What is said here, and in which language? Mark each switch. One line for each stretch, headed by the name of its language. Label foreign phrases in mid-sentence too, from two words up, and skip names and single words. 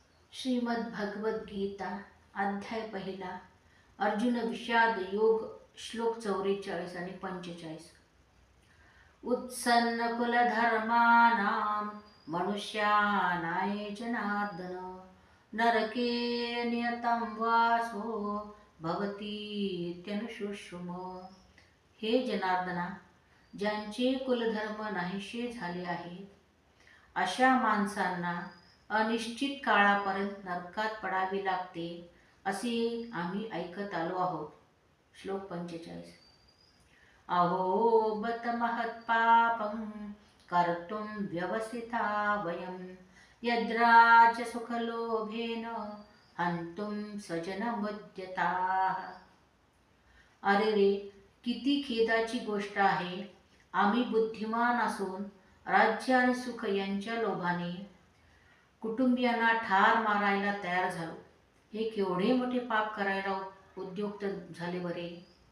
Marathi: श्रीमद् भगवद गीता अध्याय पहिला अर्जुन विषाद योग श्लोक 44 आणि 45.
Sanskrit: उत्सन्न कुलधर्मानां मनुष्यानाय जनार्दन नरके नियतं वासो भवतीत्यनुशुश्रुम.
Marathi: हे जनार्दना, ज्यांचे कुलधर्म नाहीसे झाले आहेत अशा माणसांना अनिश्चित काळापर्यंत नरकात पडावे लागते असे आम्ही ऐकत आलो आहोत. श्लोक 45.
Sanskrit: अहो बत महत्पापं कर्तुं व्यवसिता वयं यद्राज्य सुखलोभेन हंतुं स्वजनमुद्यताः.
Marathi: अरे रे, किती खेदाची गोष्ट आहे. आम्ही बुद्धिमान असून राज्य आणि सुख यांच्या लोभाने कुटुंबियांना ठार मारायला तयार झालो. हे केवढे मोठे पाप करायला उद्युक्त झाले बरे.